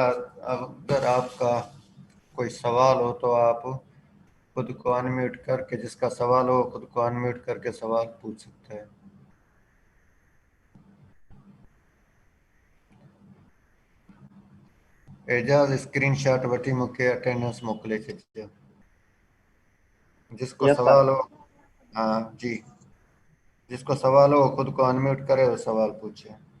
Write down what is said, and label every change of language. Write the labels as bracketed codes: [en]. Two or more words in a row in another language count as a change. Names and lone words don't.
[ur] اگر آپ کا کوئی سوال ہو تو آپ خود کو ان میوٹ کر کے، جس کا سوال ہو خود کو ان میوٹ کر کے سوال پوچھ سکتے ہیں. [sd] एजाज स्क्रीनशॉट वठी मूंखे अटेंडेंस मोकिले छॾिजो, [ur] जिसको यस सवाल सर। हो। ہاں جی، جس کو سوال ہو خود کو ان میوٹ کرے اور سوال پوچھے.